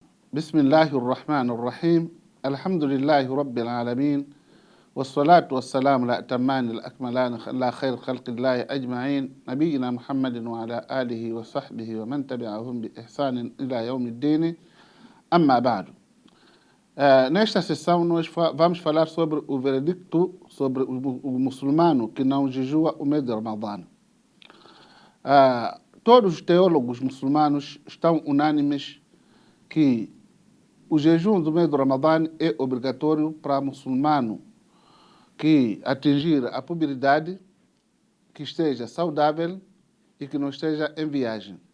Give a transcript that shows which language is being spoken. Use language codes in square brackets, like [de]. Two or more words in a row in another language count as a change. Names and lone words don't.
[ar] بسم الله الرحمن الرحيم الحمد لله رب العالمين والصلاة والسلام الأتمان الأكملان على خير خلق الله أجمعين نبينا محمد وعلى آله وصحبه ومن تبعهم بإحسان إلى يوم الدين أما بعد. [pt] Nesta sessão nós vamos falar sobre o veredicto sobre o muçulmano que não jejua o mês de Ramadã. Todos os teólogos muçulmanos estão unânimes que o jejum do mês de Ramadã é obrigatório para muçulmano que atingir a puberdade, que esteja saudável e que não esteja em viagem.